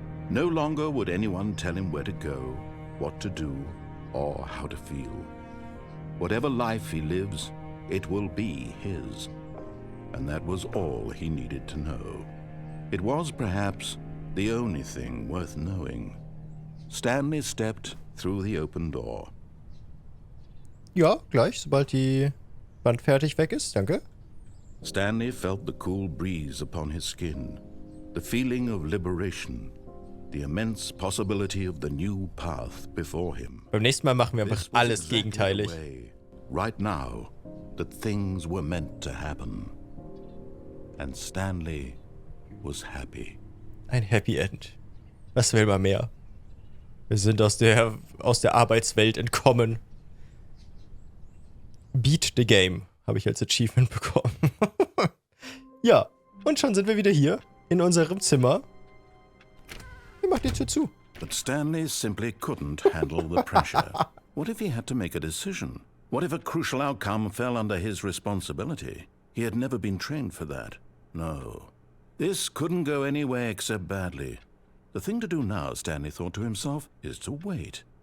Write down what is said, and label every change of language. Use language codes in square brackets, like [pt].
[en] No longer would anyone tell him where to go, what to do, or how to feel. Whatever life he lives, it will be his. And that was all he needed to know. It was perhaps the only thing worth knowing. Stanley stepped through the open door. [de] Ja, gleich, sobald die Wand fertig weg ist. Danke. [en] Stanley felt the cool breeze upon his skin, the feeling of liberation, the immense possibility of the new path before him. [de] Beim nächsten Mal machen wir einfach [en] This was [de] alles [en] exactly [de] gegenteilig. [en] the way, right now, that things were meant to happen. And Stanley was happy. [de] Ein Happy End. Was will man mehr? Wir sind aus der Arbeitswelt entkommen. Beat the Game habe ich als Achievement bekommen. Ja, und schon sind wir wieder hier in unserem Zimmer. Wie macht die Tür zu? [en] But Stanley simply couldn't handle the pressure. What if he had to make a decision? What if a crucial outcome fell under his responsibility? He had never been trained for that. No. This couldn't go anywhere except badly. The thing to do now, Stanley thought to himself, is to wait.